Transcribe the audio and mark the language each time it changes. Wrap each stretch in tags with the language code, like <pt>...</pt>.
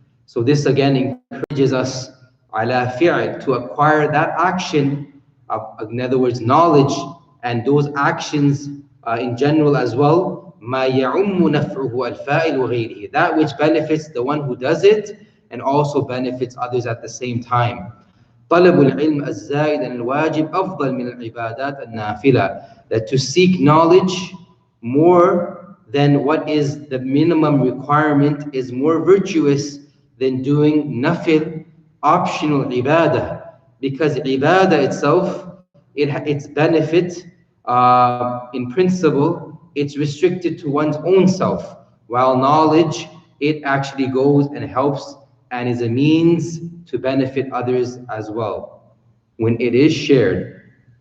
<en>So this again encourages us ala fi'l, to acquire that action, in other words, knowledge, and those actions in general as well,</en> <ar>مَا يَعُمُّ نَفْعُهُ الْفَائِلُ وَغَيْرِهِ,</ar> <en>that which benefits the one who does it and also benefits others at the same time.</en> <ar>طلب العلم الزائد عن الواجب أفضل من العبادات النافلة.</ar> <en>That to seek knowledge more than what is the minimum requirement is more virtuous than doing nafil, optional ibadah. Because ibadah itself, its benefit, in principle, it's restricted to one's own self, while knowledge, it actually goes and helps and is a means to benefit others as well when it is shared.</en>